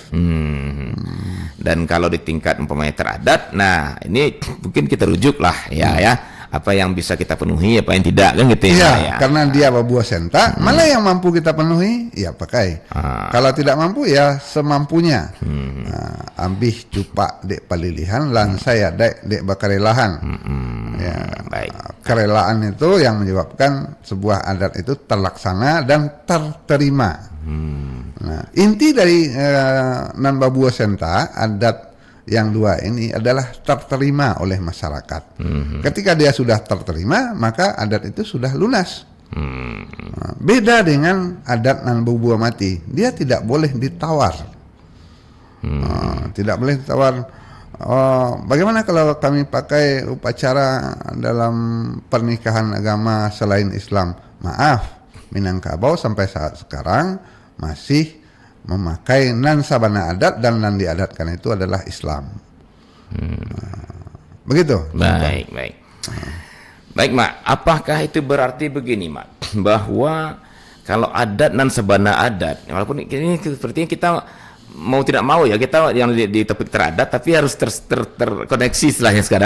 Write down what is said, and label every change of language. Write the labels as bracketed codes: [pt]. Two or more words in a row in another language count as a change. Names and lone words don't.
[id] Dan kalau di tingkat umpamanya teradat, nah ini mungkin kita rujuk lah ya. Apa yang bisa kita penuhi, apa yang tidak, kan gitu ya. Karena dia [min] babuah senta, [id] mana yang mampu kita penuhi, ya pakai. Kalau tidak mampu, ya semampunya. [min] Ambih cupak dek palilihan, lan saya dek bakarelahan. [id] Kerelaan itu yang menyebabkan sebuah adat itu terlaksana dan terterima. Nah, inti dari [min] nan babuah senta, [id] adat yang 2 ini adalah terterima oleh masyarakat. Ketika dia sudah terterima, maka adat itu sudah lunas. Beda dengan adat [min] nan bubuah mati, [id] dia tidak boleh ditawar. Tidak boleh ditawar. Bagaimana kalau kami pakai upacara dalam pernikahan agama selain Islam? Maaf, Minangkabau sampai saat sekarang masih memakai [min] nan sabana adat, [id] dan [min] nan diadatkan [id] itu adalah Islam. Begitu. Baik, Mak. Apakah itu berarti begini, Mak, bahwa kalau adat [min] nan sabana adat, [id] walaupun ini sepertinya kita mau tidak mau ya, kita yang di topik teradat tapi harus terkoneksi istilahnya sekarang.